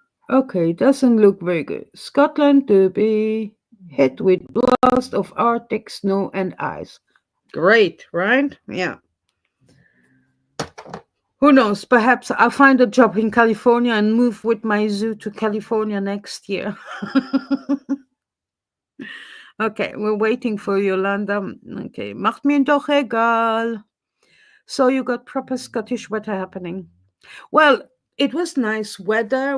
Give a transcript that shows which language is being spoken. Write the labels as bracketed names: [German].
[English] Okay, doesn't look very good. Scotland to be hit with blast of Arctic snow and ice. Great, right? Yeah. Who knows? Perhaps I'll find a job in California and move with my zoo to California next year. Okay, we're waiting for Yolanda. [German] Okay, macht mir doch egal. [English] So you got proper Scottish weather happening. Well, it was nice weather.